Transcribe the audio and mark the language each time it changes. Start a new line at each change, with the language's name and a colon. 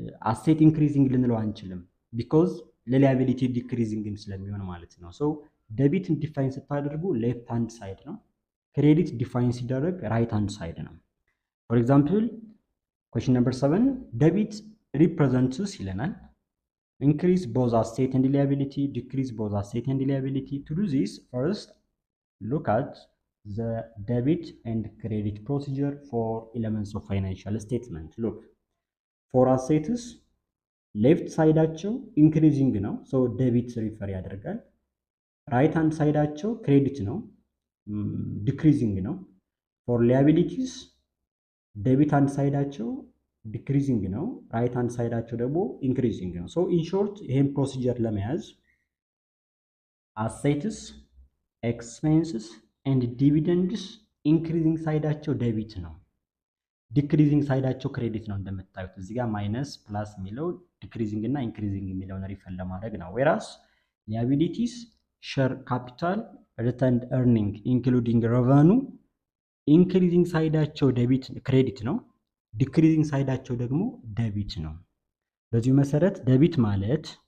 Amharic: አሴት ኢንክሪዚንግ ልንለው አንችልም ቢኮዝ ለሊያቢሊቲ ዲክሪዚንግም ስለሚሆን ማለት ነው።
English: ሶ ዴቢትን ዲፋይን ስታደርጉ ሌፍት ሃንድ ሳይድ ነው። ክሬዲት ዲፋይን ሲደረግ ራይት ሃንድ ሳይድ ነው። ፎር ኤግዛምፕል question number 7 debit represents ይለናል increase both asset and liability, decrease both asset and liability. To do this, first look at the debit and credit procedure for elements of financial statement. Look, for assets left side አቸው increasing ነው, so debit refer ያደርጋል. right hand side አቸው credit ነው, decreasing ነው. for liabilities debit hand side አቸው decreasing ነው, right hand side አቸው ደግሞ increasing ነው. so in short ይሄን ፕሮሲጀር ለመያዝ assets, expenses and dividends increasing side አቸው debit ነው, decreasing side አቸው credit ነው።
Amharic: እንደምታዩት እዚህ ጋር ማይነስ ፕላስ የሚለው decreasing እና increasing የሚለውን ሪፈር ለማድረግ ነው።
English: whereas liabilities, share capital, retained earning including revenue increasing side አቸው debit credit ነው,
Amharic: ዲክሪዚንግ ሳይዳቸው ደግሞ ዴቢት ነው። በዚሁ መሰረት ዴቢት ማለት